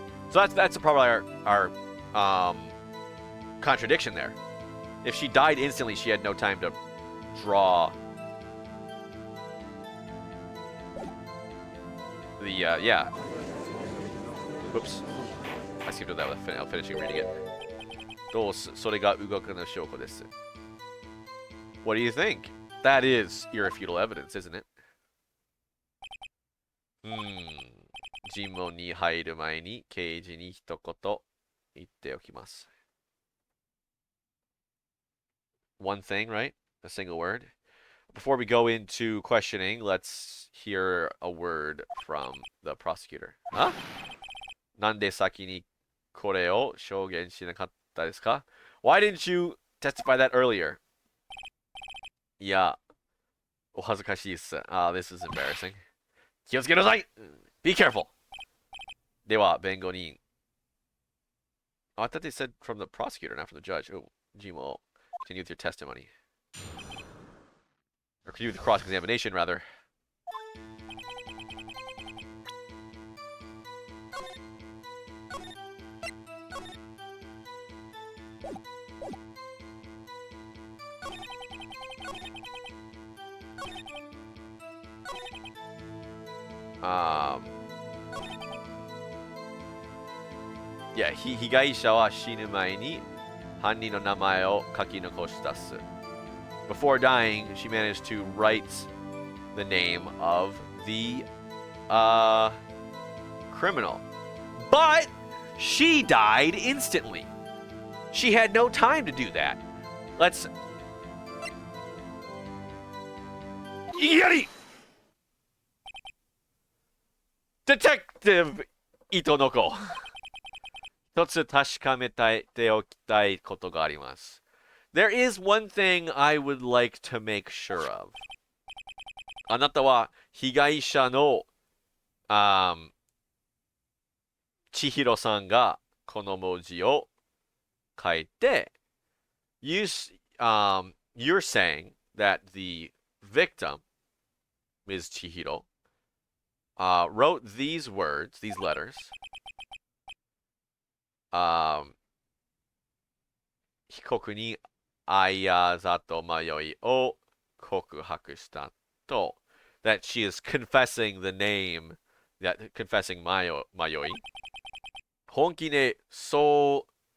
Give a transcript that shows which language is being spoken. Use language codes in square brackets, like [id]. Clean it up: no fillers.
[en] So that's probably our contradiction there. If she died instantly, she had no time to draw the yeah. Whoops. I skipped that without finishing reading it. [ja] どうす、それが動くの証拠です。 [en] What do you think? That is irrefutable evidence, isn't it? [ja] 尋問に入る前に刑事に一言言っておきます。 [en] One thing, right? A single word. Before we go into questioning, let's hear a word from the prosecutor. Huh? [ja] なんで先にこれを証言しなかったですか? [en] Why didn't you testify that earlier? [ja] いや、お恥ずかしいっす。 [en] This is embarrassing. [ja] 気をつけなさい! [en] Be careful! [ja] では、弁護人。 [en] Oh, I thought they said from the prosecutor, not from the judge. Oh, Jimo, continue with your testimony. Or continue with the cross-examination, rather. [ja] Yeah, 被害者は死ぬ前に犯人の名前を書き残したっす。 [en] Before dying, she managed to write the name of the criminal. But she died instantly. She had no time to do that. Let's... Yari! Detective Itonoko. [ja] 一つ確かめておきたいことがあります。 [en] There is one thing I would like to make sure of. [ja] あなたは被害者の、千尋さんがこの文字を書いて、 [en] you're saying that the victim, Ms. Chihiro, wrote these words, these letters, [ja] 被告にあざと迷いを告白したと [en] that she is confessing the name, that confessing [ja] 迷い本気でそう